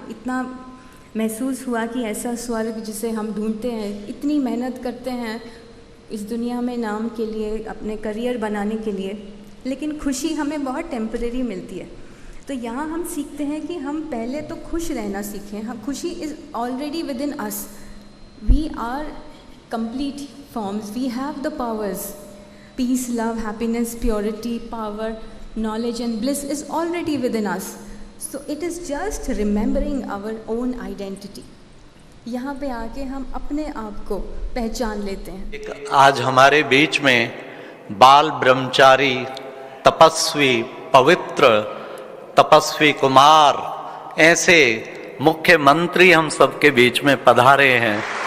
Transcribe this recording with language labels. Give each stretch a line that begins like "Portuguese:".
Hindi: इतना महसूस हुआ कि ऐसा स्वर्ग जिसे हम ढूंढते हैं, इतनी मेहनत करते हैं इस दुनिया में नाम के लिए, अपने करियर बनाने के लिए, लेकिन खुशी हमें बहुत टेम्परेरी मिलती है। तो यहाँ हम सीखते हैं कि हम पहले तो खुश रहना सीखें। हम खुशी
English: Is already within us, we are complete forms, we have the powers. Peace, love, happiness, purity, power, knowledge and bliss is already within us. So it is just remembering our own identity.
Hindi: यहाँ पे आके हम अपने आप को पहचान लेते हैं। आज हमारे बीच में बाल ब्रह्मचारी, तपस्वी, पवित्र तपस्वी कुमार, ऐसे मुख्यमंत्री हम सबके बीच में पधारे हैं।